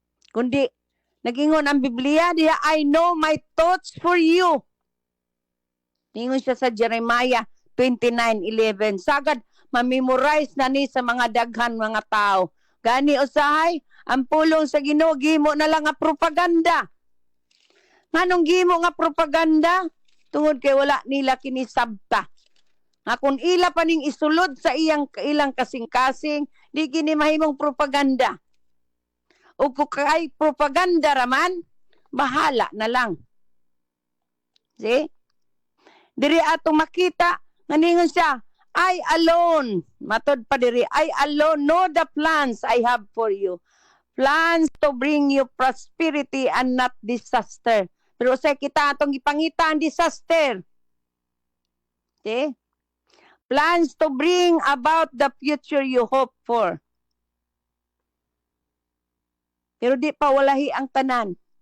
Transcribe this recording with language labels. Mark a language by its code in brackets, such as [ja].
[ceb] Kundi nagingon ang Biblia diha, [en] I know my thoughts for you. [ceb] Ningon siya sa Jeremiah 29:11. Sagad ma-memorize na ni sa mga daghan mga tao. Gani usahay ang pulong sa Ginoo gimo na lang nga propaganda. Nganong gimo nga propaganda? Tungod kay wala nila kinisabta. Nga kung ila pa ning isulod sa ilang kasing-kasing, di gini mahimong propaganda. O kung kay propaganda raman, bahala na lang. See? Diri atong makita nga ningon siya, [en] I alone, [ceb] matod pa diri, [en] I alone know the plans I have for you. Plans to bring you prosperity and not disaster. [ceb] Pero sa kita atong ipangita ang disaster. [en] Okay? Plans to bring about the future you hope for. [ceb] Pero di pa walahi ang tanan.